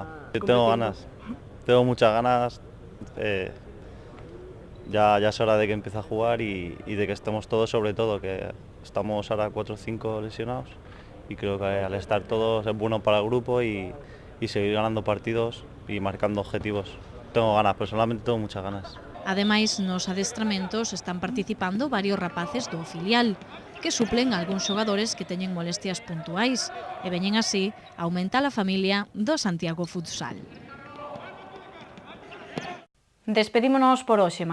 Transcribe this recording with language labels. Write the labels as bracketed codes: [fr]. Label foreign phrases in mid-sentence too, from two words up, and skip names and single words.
[es] Yo tengo muchas ganas, ya es hora de que empiece a jugar y de que estemos todos, sobre todo, que estamos ahora 4 o 5 lesionados y creo que al estar todos es bueno para el grupo y seguir ganando partidos y marcando objetivos. Tengo ganas, personalmente tengo muchas ganas. [gl] Ademais, nos adestramentos están participando varios rapaces do filial, que suplen a algúns xogadores que teñen molestias puntuais e veñen así a aumentar a familia do Santiago Futsal. Despedímonos por hoxe.